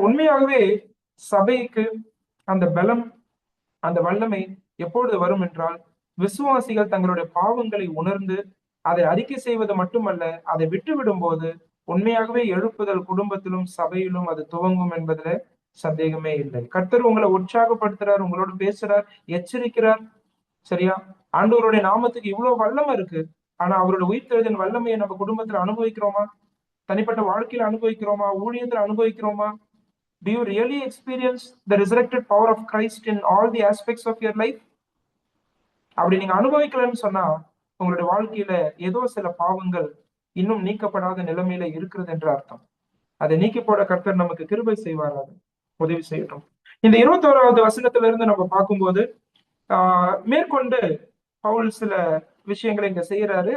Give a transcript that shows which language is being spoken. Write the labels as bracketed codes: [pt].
[ta] உண்மையாகவே சபைக்கு அந்த பலம், அந்த வல்லமை எப்பொழுது வரும் என்றால், விசுவாசிகள் தங்களுடைய பாவங்களை உணர்ந்து அதை அறிக்கை செய்வது மட்டுமல்ல, அதை விட்டுவிடும் போது உண்மையாகவே எழுப்புதல் குடும்பத்திலும் சபையிலும் அது துவங்கும் என்பதுல சந்தேகமே இல்லை. கர்த்தர் உங்களை உற்சாகப்படுத்துறார், உங்களோட பேசுறார், எச்சரிக்கிறார். சரியா? ஆண்டவருடைய நாமத்துக்கு இவ்வளவு வல்லமை இருக்கு. ஆனா அவருடைய உயிர்த்தெழுதலின் வல்லமையை நம்ம குடும்பத்துல அனுபவிக்கிறோமா? தனிப்பட்ட வாழ்க்கையில அனுபவிக்கிறோமா? ஊழியத்துல அனுபவிக்கிறோமா? [en] Do you really experience the resurrected power of Christ in all the aspects of your life? [ta] அப்படி நீங்க அனுபவிக்கலன்னு சொன்னா உங்களுடைய வாழ்க்கையில ஏதோ சில பாவங்கள் இன்னும் நீக்கப்படாத நிலைமையில இருக்கிறது என்று அர்த்தம். அதை நீக்கி போட கர்த்தர் நமக்கு கிருபை செய்வாராக, உதவி செய்யட்டும். இந்த 21வது வசனத்துல இருந்து நம்ம பார்க்கும்போது மேற்கொண்டு பவுல் சில விஷயங்களை இங்க செய்யறாரு.